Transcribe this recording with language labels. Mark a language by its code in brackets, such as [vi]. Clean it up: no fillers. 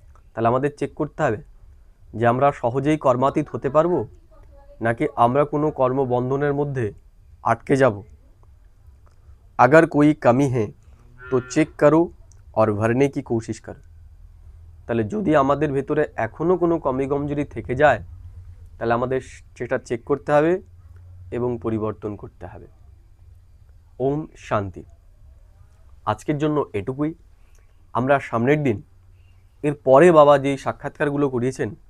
[bn] তাহলে আমাদের চেক করতে হবে যে আমরা সহজেই কর্মাতীত হতে পারবো নাকি আমরা কোনো কর্মবন্ধনের মধ্যে আটকে যাব। [hi] अगर कोई कमी है तो चेक करो और भरने की कोशिश करो। [bn] তাহলে যদি আমাদের ভেতরে এখনও কোনো কমি কমজোরি থেকে যায় তাহলে আমাদের সেটা চেক করতে হবে এবং পরিবর্তন করতে হবে। ওম শান্তি। আজকের জন্য এটুকুই। আমরা সামনের দিন এর পরে বাবা যেই সাক্ষাৎকারগুলো করিয়েছেন